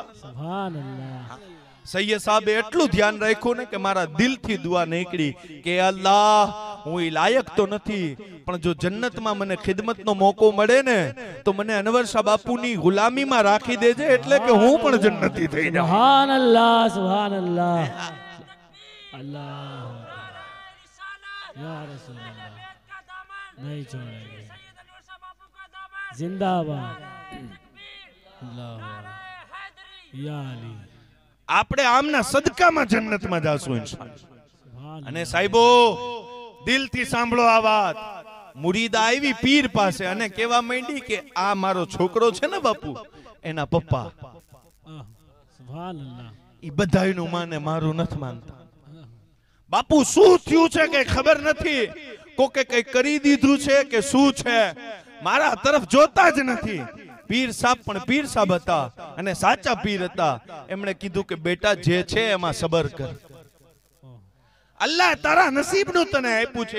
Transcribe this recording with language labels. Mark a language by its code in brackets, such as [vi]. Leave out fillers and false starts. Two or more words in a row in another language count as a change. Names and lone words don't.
[gu] સુભાનઅલ્લાહ. સૈયદ સાહેબે એટલું ધ્યાન રાખ્યું ને કે મારા દિલથી દુઆ નીકળી કે અલ્લાહ, હું એ લાયક તો નથી, પણ જો જન્નતમાં મને ખિદમતનો મોકો મળે ને તો મને અનવર શાહ બાપુની ગુલામીમાં રાખી દેજે, એટલે કે હું પણ જન્નતી થઈ જાઉં. [ur] سبحان اللہ سبحان اللہ اللہ یا رسول اللہ نہیں چھوڑیں گے زندہ باد اللہ یا علی [gu] આપણે આમના સદકામાં જન્નતમાં જાશું ઇન્શાઅલ્લાહ. [ar] سبحان [gu] અને સાહેબો દિલથી સાંભળો આ વાત. મુરીદા આવી પીર પાસે અને કહેવા માંડી કે આ મારો છોકરો છે ને બાપુ, એના પપ્પા [ar] سبحان الله [gu] ઈ બધાયનું માને મારું નથી માનતા. બાપુ શું થયું છે કે ખબર નથી, કોકે કઈ કરી દીધું છે કે શું છે, મારા તરફ જોતા જ નથી. પીર સાહેબ પણ પીર સાહેબ હતા અને સાચા પીર હતા. એમણે કીધું કે બેટા જે છે એમાં સબર કર, અલ્લાહ તારા નસીબનું તને આપ્યું છે.